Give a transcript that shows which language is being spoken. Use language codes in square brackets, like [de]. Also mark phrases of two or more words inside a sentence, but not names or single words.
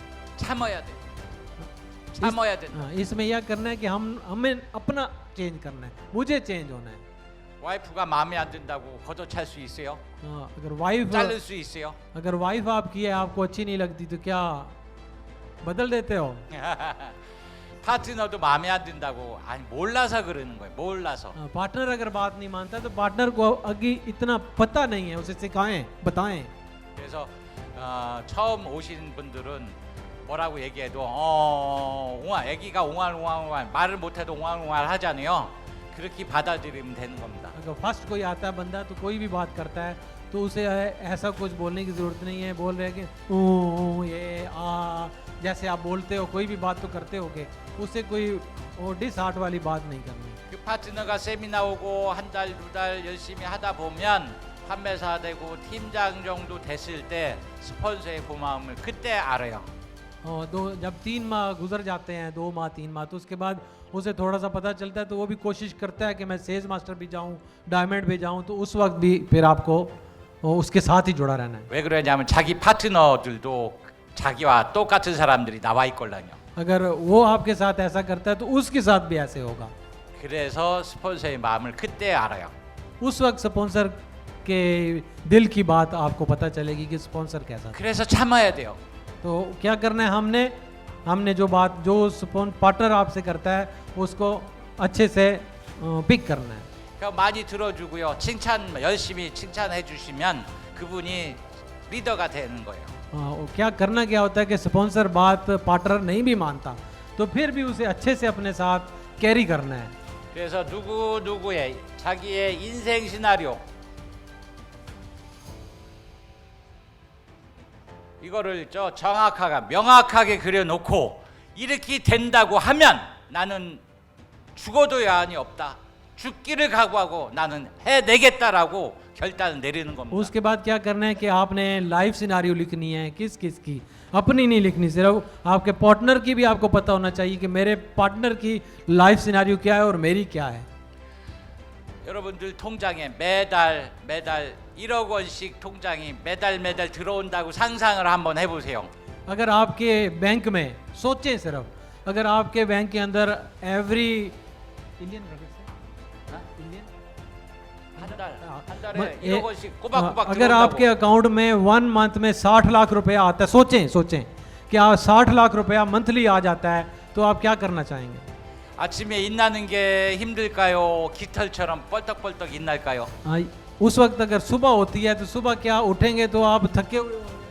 [ko] 참아야 돼. 참아야 돼. [hi] इसमें यह करना है कि हमें अपना चेंज करना है, मुझे चेंज होना है। [ko] 와이프가 마음에 안 든다고 걷어찰 수 있어요? [hi] अगर [ko] 자를 수 있어요? [hi] वाइफ आपकी है आपको अच्छी नहीं लगती तो क्या बदल देते हो? [ko] 파트너도 마음에 안 든다고 아니 몰라서 그러는 거예요. 몰라서. [hi] पार्टनर अगर बात नहीं मानता तो पार्टनर को आगे इतना पता नहीं है, उसे सिखाएं बताएं। [ko] 그래서 처음 오신 분들은 뭐라고 얘기해도 애기가 옹알옹알 말을 못해도 옹알옹알 하잖아요. 그렇게 받아들이면 되는 겁니다. [hi] अगर फर्स्ट कोई आता है बंदा तो कोई भी बात करता है तो उसे ऐसा कुछ बोलने की जरूरत नहीं है, बोल रहे कि ये जैसे आप बोलते हो कोई भी बात तो करते होगे, उससे कोई डिसहार्ट वाली बात नहीं करनी। [ko] 그 파트너가 세미나 오고 한 달, 두 달 열심히 하다 보면 판매사 되고 팀장 정도 됐을 때 스폰서의 고마움을 그때 알아요. [hi] जब 3 माह गुजर जाते हैं, 2 माह 3 माह, तो उसके बाद उसे थोड़ा सा पता चलता है तो वो भी कोशिश करता है कि मैं सेल्स मास्टर भी जाऊं, डायमंड भी जाऊं, तो उस वक्त भी फिर आपको उसके साथ ही जुड़ा रहना है। [ko] 왜 그러냐면 자기 파트너들도 자기와 똑같은 사람들이 나와 있걸랑요. [hi] अगर वो आपके साथ ऐसा करता है तो उसके साथ भी ऐसे होगा। [ko] 그래서 스폰서의 마음을 그때 알아요. [hi] उस वक्त स्पॉन्सर के दिल की बात आपको पता चलेगी कि स्पॉन्सर कैसा था। [ko] 그래서 참아야 돼요. [hi] तो क्या करना है हमने जो पार्टनर आपसे करता है उसको अच्छे से पिक करना है। [ko] 그러니까 많이 들어주고요. 열심히 칭찬해 주시면 그분이 리더가 되는 거예요. [hi] क्या करना क्या होता है कि स्पॉन्सर बात पार्टनर नहीं भी मानता तो फिर भी उसे अच्छे से अपने साथ कैरी करना है। [ko] 그래서 누구의 자기의 인생 시나리오 이거를 명확하게 그려놓고 이렇게 된다고 하면 나는 죽어도 여한이 없다. 죽기를 각오하고 나는 해내겠다라고 결단을 내리는 겁니다. [hi] उसके बाद क्या करना है कि आपने [en] life scenario [hi] लिखनी है, किस की, अपनी नहीं लिखनी, सिर्फ आपके पार्टनर की भी आपको पता होना चाहिए कि मेरे पार्टनर की [en] life scenario [hi] क्या है और मेरी क्या है। [ko] 여러분들 통장에 매달 1억 원씩 통장이 매달 들어온다고 상상을 한번 해보세요. [hi] अगर आपके बैंक में सोचें सिर्फ, अगर आपके बैंक के अंदर [en] every Indian [ko] 한 달에 1억 원씩 꼬박꼬박 [hi] अगर आपके [ko] 들어온다고. [hi] अकाउंट में 1 मंथ में 60 लाख रुपया आता है, सोचें कि 60 लाख रुपया मंथली आ जाता है, तो आप क्या करना चाहेंगे? [ko] 아침에 일나는 게 힘들까요? 깃털처럼 뻘떡뻘떡 일날까요? [hi] हाँ, उस वक्त अगर सुबह होती है तो सुबह क्या उठेंगे तो आप थके हुए होंगे?